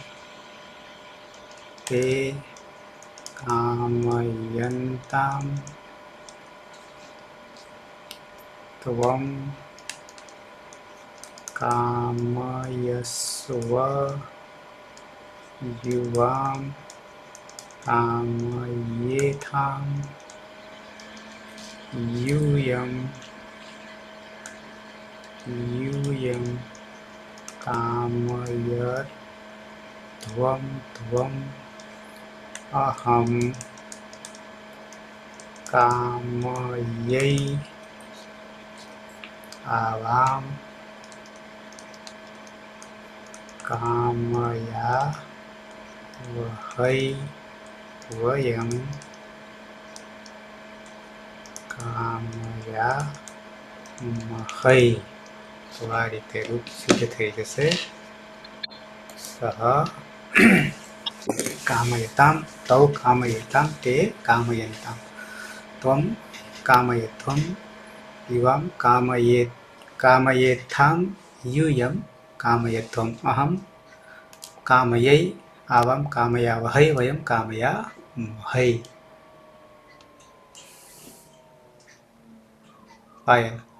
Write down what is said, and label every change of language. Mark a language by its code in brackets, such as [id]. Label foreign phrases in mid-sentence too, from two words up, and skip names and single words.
[sa] તે કામયંતામ ત્વમ કામયસ્વ યુવામ કામયેથામ यूयं कामयध्वं त्वम् अहं कामयै आवां कामया वहै वयं કામયામહૈ. [gu] તો આ રીતે રૂપ સિદ્ધ થઈ જશે. [sa] સહ કામયતામ તૌ કામયતામ તે કામયંતામ ત્વમ કામયત્વમ યુવામ કામયેથામ यूयं कामयत्वम् अहं कामयै आवां कामयावहै वयं कामयामहै. [gu] પાયલ